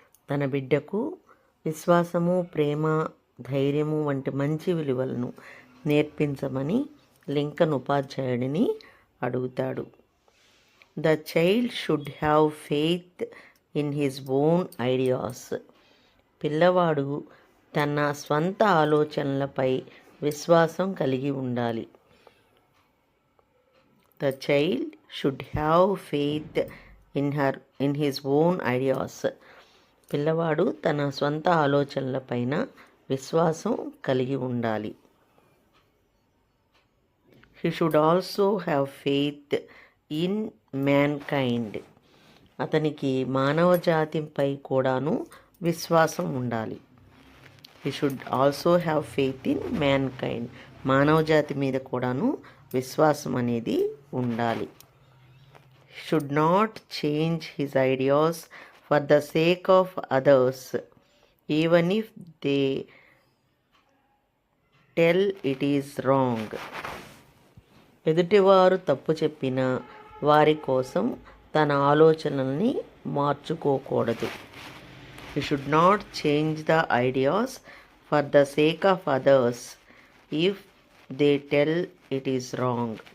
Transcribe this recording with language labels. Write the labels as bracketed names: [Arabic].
[Telugu] తన బిడ్డకు విశ్వాసము, ప్రేమ, ధైర్యము వంటి మంచి విలువలను నేర్పించమని లింకన్ ఉపాధ్యాయుడిని అడుగుతాడు. [English] The child should have faith in his own ideas. [Telugu] పిల్లవాడు తన స్వంత ఆలోచనలపై విశ్వాసం కలిగి ఉండాలి. [English] The child should have faith in his own ideas. [Telugu] పిల్లవాడు తన స్వంత ఆలోచనలపైన విశ్వాసం కలిగి ఉండాలి. [English] He should also have faith in mankind. [Telugu] అతనికి మానవ జాతిపై కూడాను విశ్వాసం ఉండాలి. [English] He should also have faith in mankind. [Telugu] మానవ జాతి మీద కూడాను విశ్వాసం అనేది ఉండాలి. [English] Should not change his ideas for the sake of others, even if they tell it is wrong. [Telugu] ఎదుటివారు తప్పు చెప్పినా వారి కోసం తన ఆలోచనల్ని మార్చుకోకూడదు. [English] He should not change the ideas for the sake of others if they tell it is wrong.